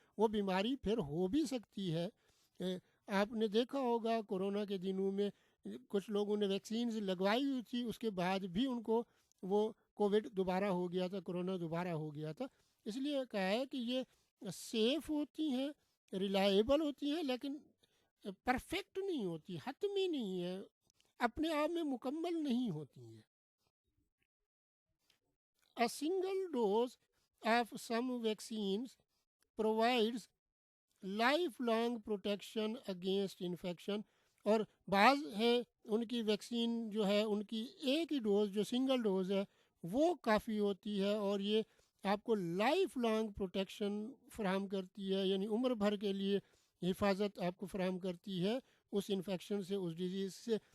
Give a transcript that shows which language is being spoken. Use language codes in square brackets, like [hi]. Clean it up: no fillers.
[ur] وہ بیماری پھر ہو بھی سکتی ہے. آپ نے دیکھا ہوگا کورونا کے دنوں میں کچھ لوگوں نے ویکسینز لگوائی ہوئی تھی، اس کے بعد بھی ان کو وہ کووڈ دوبارہ ہو گیا تھا، کرونا دوبارہ ہو گیا تھا. اس لیے کہا ہے کہ یہ سیف ہوتی ہیں، ریلائبل ہوتی ہیں، لیکن پرفیکٹ نہیں ہوتی، حتمی نہیں ہے، اپنے آپ میں مکمل نہیں ہوتی ہیں. [en] A single dose of some vaccines provides lifelong protection against infection. [ur] اور بعض ہے ان کی ویکسین جو ہے ان کی ایک ہی ڈوز جو سنگل ڈوز ہے وہ کافی ہوتی ہے، اور یہ آپ کو لائف لانگ پروٹیکشن فراہم کرتی ہے، یعنی عمر بھر کے لیے حفاظت آپ کو فراہم کرتی ہے اس انفیکشن سے، اس ڈیزیز سے.